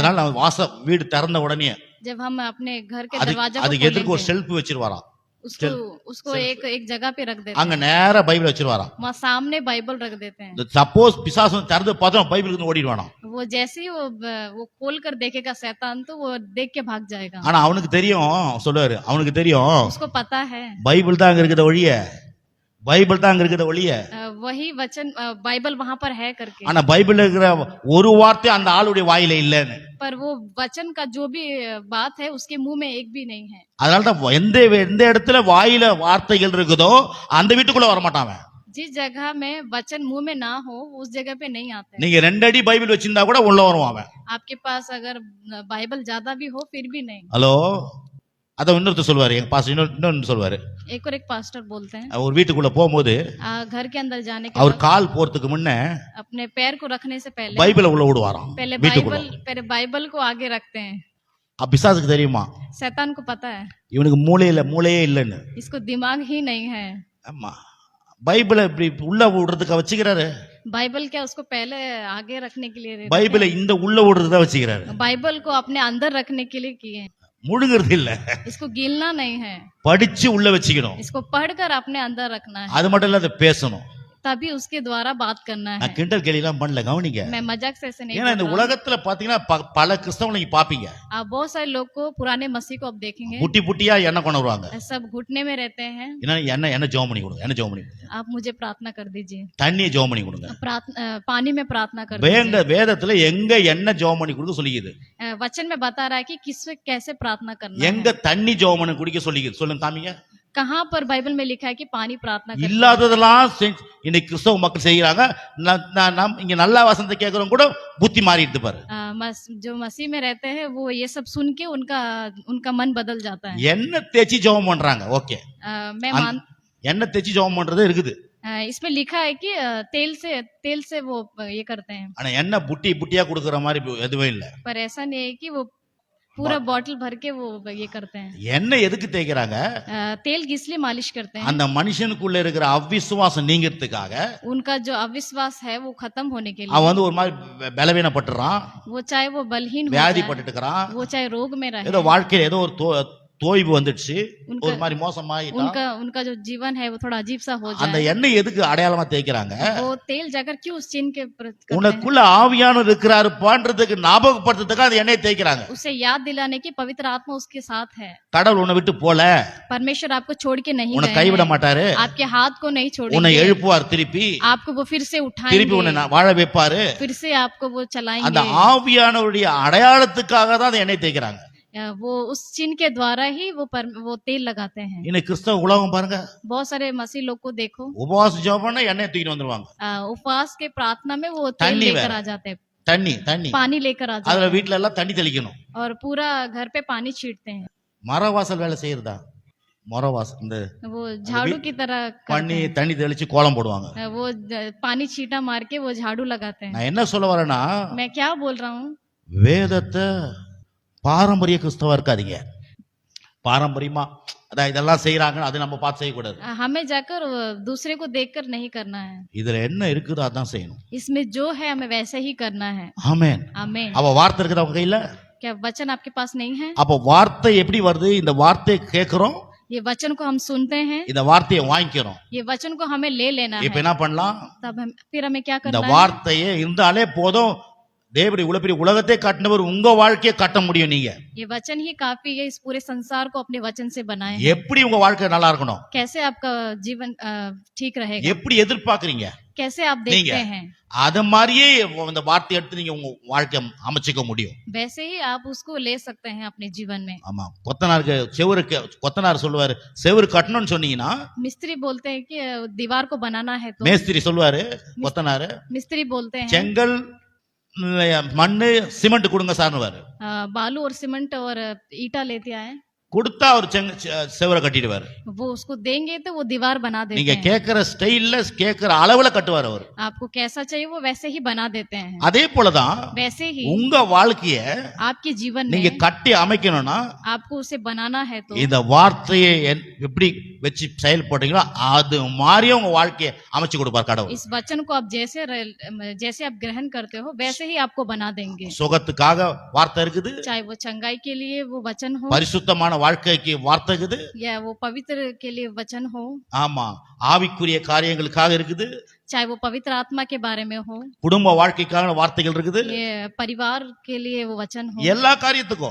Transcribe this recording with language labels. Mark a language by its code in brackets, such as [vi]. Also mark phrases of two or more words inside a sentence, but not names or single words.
[ta] அதனால நம்ம வீடு திறந்த உடனே [hi] जब हम अपने घर के दरवाजा को [ta] அதுக்கு எதிர்க்க ஒரு [hi] खोलेंगे, [ta] ஷெல்ஃப் வச்சிருவாராம். [hi] उसको एक जगह पे रख देते [ta] அங்க [hi] हैं, [ta] நேரா பைபிள் வச்சிருவாராம். [hi] वहाँ सामने बाइबल रख देते हैं। [ta] சப்போஸ் பிசாசு திறந்து பார்த்தா பைபிளுக்கு இருந்து ஓடிடுவானாம். [hi] वो जैसे ही वो खोल कर देखेगा शैतान तो वो देख के भाग जाएगा। [ta] ஆனா அவனுக்கு தெரியும், சொல்லுவாரு, அவனுக்கு தெரியும் [hi] उसको पता है [ta] பைபிள் தான் அங்க இருக்குத ஒழிய [hi] वही वचन बाइबल वहां पर है करके, [ta] ஆனா பைபிள்ல இருக்கிற ஒரு வார்த்தை அந்த ஆளுடைய வாயில இல்லன்னு. [hi] पर वो वचन का जो भी बात है उसके मुंह में एक भी नहीं है। [ta] அதனால தான் எந்த இடத்துல வாயில வார்த்தைகள் இருக்குதோ அந்த வீட்டுக்குள்ள வர மாட்டான். [hi] जिस जगह में वचन मुंह में ना हो उस जगह पे नहीं आते। [ta] நீங்க 2 அடி பைபிள் வச்சிருந்தா கூட உள்ள வருவான் அவன். [hi] आपके पास अगर बाइबल ज्यादा भी हो फिर भी नहीं। [ta] ஹலோ, அத இன்னொருத்தர் சொல்லுவாரு, எங்க பாஸ்டர் இன்னொன்னு சொல்லுவாரு. [hi] एक और एक पास्टर बोलते हैं, [ta] ஒரு வீட்டுக்குள்ள போகும்போது [hi] घर के अंदर जाने के [ta] அவர் [hi] बाद [ta] கால் போறதுக்கு முன்ன [hi] अपने पैर को रखने से पहले [ta] பைபிளை உள்ள விடுவாராம். [hi] पहले बाइबल को आगे रखते हैं। [ta] பிசாசுக்கு தெரியுமா [hi] शैतान को पता है [ta] இவனுக்கு மூளையே இல்லைன்னு. [hi] इसको दिमाग ही नहीं है। [ta] ஆமா, பைபிளை இப்படி உள்ள விடுறதுக்கு வச்சுக்கிறாரு. [hi] बाइबल क्या उसको पहले आगे रखने के लिए रहते [ta] பைபிளை இந்த உள்ள விடுறதுதான் வச்சுக்கிறாரு. [hi] हैं। बाइबल को अपने अंदर रखने के लिए किए हैं। [ta] முழுங்கிறது இல்ல, [hi] इसको गिलना नहीं है, [ta] படிச்சு உள்ள வச்சுக்கணும். [hi] इसको पढ़कर अपने अंदर रखना है, [ta] அது மட்டும் இல்ல, அதை பேசணும். [hi] तभी उसके द्वारा बात करना है। [ta] நான் கிண்டல் கேலிலாம் பண்ணல, கவனிங்க. [hi] मैं मजाक से ऐसे नहीं [ta] ஏன்னா இந்த [hi] बोल रहा हूं। [ta] உலகத்துல பாத்தீங்கன்னா பல கிறிஸ்தவங்களை நீங்க பாப்பீங்க, [hi] आप बहुत सारे लोग को पुराने मसीह को आप देखेंगे [ta] புட்டியா எண்ணெய் கொண்டு வருவாங்க. [hi] सब घुटने में रहते हैं। [ta] என்ன ஜெபம் பண்ணி கொடுங்க, [hi] आप मुझे प्रार्थना कर दीजिए, [ta] தண்ணியை ஜெபம் பண்ணி கொடுங்க. [hi] पानी में प्रार्थना कर दीजिए। [ta] வேதத்துல எங்க என்ன ஜெபம் பண்ணி கொடுக்க சொல்லிக்குது, [hi] वचन में बता रहा है कि किससे कैसे प्रार्थना करना है। [ta] எங்க தண்ணி ஜெபம் பண்ணி குடிக்க சொல்லிக்குது, சொல்லுங்க காமிங்க. [hi] कहाँ पर बाइबल में लिखा है कि पानी प्रार्थना करना है? [ta] இல்லாததெல்லாம் இன்னைக்கு கிறிஸ்தவ மக்கள் செய்யறாங்க. இங்க நல்ல வசனத்தை கேட்கறவங்க கூட புத்தி மாறிடுது பாரு. [hi] जो मसीह में रहते हैं वो ये सब सुन के उनका मन बदल जाता है। [ta] என்ன தேய்ச்சி ஜெபம் பண்றாங்க, ஓகே, என்ன தேய்ச்சி ஜெபம் பண்றது இருக்குது. [hi] इसमें लिखा है कि तेल से वो ये करते हैं, [ta] ஆனா என்ன புட்டியா கொடுக்கற மாதிரி எதுவும் இல்ல. [hi] पर ऐसा नहीं है कि वो पूरा बॉटल भर के वो ये करते हैं। [ta] என்ன எதுக்கு தேய்க்கிறாங்க, [hi] तेल इसलिए मालिश करते हैं [ta] அந்த மனுஷனுக்குள்ள இருக்கிற அவிசுவாசம் நீங்கிறதுக்காக. [hi] उनका जो अविश्वास है वो खत्म होने के लिए। [ta] அவன் வந்து ஒரு மாதிரி பலவீனப்பட்டுறான், [hi] वो चाहे वो बलहीन हो [ta] வியாதி [hi] जाए, [ta] பட்டுட்டுக்கிறான், [hi] वो चाहे रोग में रहे, [ta] ஏதோ வாழ்க்கையில ஏதோ ஒரு தோய்வு வந்துடுச்சு, [hi] उनका [ta] ஒரு மாதிரி மோசமாயிட்டான். [hi] उनका उनका जो जीवन है वो थोड़ा अजीब सा हो [ta] அந்த [hi] जाए, [ta] எண்ணெய் எதுக்கு அடையாளமா தேய்க்கிறாங்க? [hi] वो तेल जाकर क्यों उस चिन्ह के करते हैं? [ta] உனக்குள்ள ஆவியானவர் இருக்கிறாருப்பான்றதுக்கு ஞாபகப்படுத்துறதுக்கு அந்த எண்ணெயை தேய்க்கிறாங்க. [hi] उसे याद दिलाने की पवित्र आत्मा उसके साथ है। [ta] கடவுள் உன்னை விட்டு போல, [hi] परमेश्वर आपको छोड़ के नहीं [ta] உன்னை [hi] गए [ta] கைவிட [hi] हैं, [ta] மாட்டாரு, [hi] आपके हाथ को नहीं [ta] உன்னை [hi] छोड़ेंगे, [ta] எழுப்புவார் திருப்பி, [hi] आपको वो फिर से [ta] திருப்பி உன்னை [hi] उठाएंगे, [ta] வாழ வைப்பாரு. [hi] फिर से आपको वो [ta] அந்த [hi] चलाएंगे। [ta] ஆவியானவருடைய அடையாளத்துக்காக தான் அந்த எண்ணெய் தேய்க்கிறாங்க. [hi] वो उस चिन्ह के द्वारा ही वो तेल लगाते हैं। [ta] இன்னைக்கு கிறிஸ்தவ உலகம் பாருங்க, [hi] बहुत सारे मसीह लोग को देखो, [ta] உபவாச ஜெபம் பண்ண எண்ணெய் தூக்கிட்டு வந்துருவாங்க. [hi] उपवास के प्रार्थना में वो तेल तन्नी लेकर वेற. आ जाते हैं, [ta] தண்ணி [hi] पानी लेकर आ जाते [ta] அதுல [hi] हैं [ta] வீட்டுல எல்லாம் தண்ணி தெளிக்கணும். [hi] और पूरा घर पे पानी छींटते हैं। [ta] மரவாசல் வேலை செய்யறதா? மரவாசல் இந்த [hi] वो झाड़ू की तरह करते [ta] பண்ணி தண்ணி தெளிச்சு கோலம் போடுவாங்க. [hi] हैं। वो पानी छींटा मार के वो झाड़ू लगाते हैं। [ta] நான் என்ன சொல்ல வரேன்னா, [hi] मैं क्या बोल रहा हूँ, [ta] வேதத்தை பாரம்பரிய கிறிஸ்தவா இருக்காதீங்க. பாரம்பரியமா அதான் இதெல்லாம் செய்யறாங்க, அது நம்ம பார்த்து செய்யக்கூடாது. [hi] हमें जाकर दूसरे को देखकर नहीं करना है, [ta] இதுல என்ன இருக்குதோ அதான் செய்யணும். [hi] इसमें जो है हमें वैसे ही करना है। [ta] ஆமென். [hi] आमीन। [ta] அப்ப வார்த்தை இருக்குதா உங்க கையில? [hi] क्या वचन आपके पास नहीं है? [ta] அப்ப வார்த்தை எப்படி வருது? இந்த வார்த்தையை கேட்கிறோம், [hi] ये वचन को हम सुनते हैं, [ta] இந்த வார்த்தையை வாங்கிக்கிறோம். [hi] ये वचन को हमें ले लेना [ta] இப்ப [hi] है। [ta] என்ன பண்ணலாம்? [hi] तब हम फिर हमें क्या [ta] இந்த [hi] करना है? [ta] வார்த்தையே இருந்தாலே போதும், தேவனுடைய இவ்வளவு பெரிய உலகத்தை காட்டினவர் உங்க வாழ்க்கையை கட்ட முடியும். நீங்க [hi] ये वचन ही काफी है, इस पूरे संसार को अपने वचन से बनाए हैं। [ta] எப்படி உங்க வாழ்க்கை நல்லா இருக்கணும், [hi] कैसे आपका जीवन ठीक रहेगा, [ta] எப்படி எதிர்பார்க்கறீங்க, [hi] कैसे आप [ta] நீங்க [hi] देखते हैं, [ta] அத மாதிரியே இந்த வார்த்தை எடுத்து நீங்க உங்க வாழ்க்கை அமைச்சுக்க முடியும். [hi] वैसे ही आप उसको ले सकते हैं अपने जीवन में। [ta] ஆமா, கொத்தனார் சொல்லுவாரு, செவுரு கட்டணும்னு சொன்னீங்கன்னா [hi] मिस्त्री बोलते हैं कि दीवार को बनाना है तो [ta] மேஸ்திரி சொல்லுவாரு, கொத்தனாரு [hi] मिस्त्री बोलते हैं [ta] செங்கல் மண்ணு சிமெண்ட் கொடுங்க சார்னுவாரு. [hi] बालू और सीमेंट और ईटा लेते आए, [ta] கொடுத்தா அவர் செவரை கட்டிடுவாரு. [hi] वो उसको देंगे तो वो दीवार बना देते [ta] நீங்க [hi] हैं। [ta] கேட்கிற ஸ்டைல்ல கேட்கிற அளவுல கட்டுவார் அவர். [hi] आपको कैसा चाहिए वो वैसे ही बना देते हैं। [ta] அதே போலதான் [hi] वैसे ही [ta] உங்க வாழ்க்கைய [hi] आपके जीवन [ta] நீங்க [hi] में [ta] கட்டி அமைக்கணும்னா [hi] आपको उसे बनाना है तो [ta] இந்த வார்த்தையை எப்படி வச்சு செயல்படுறீங்களோ அது மாதிரியே உங்க வாழ்க்கையை அமைச்சு கொடுப்பார் கடவுள். [hi] इस वचन को आप जैसे आप ग्रहण करते हो वैसे ही आपको बना देंगे। [ta] சுகத்துக்காக வார்த்தை இருக்குது, [hi] चाहे वो चंगाई के लिए वो वचन हो [ta] பரிசுத்தமான வாழ்க்கைக்கு வார்த்தை இருக்குது, [hi] या वो पवित्र के लिए वचन हो, [ta] ஆமா ஆவிக்குரிய காரியங்களுக்காக இருக்குது, [hi] चाहे वो पवित्र आत्मा के बारे में हो, [ta] குடும்ப வாழ்க்கைக்கான வார்த்தைகள் இருக்குது, [hi] ये परिवार के लिए वो वचन हो, [ta] எல்லா காரியத்துக்கும்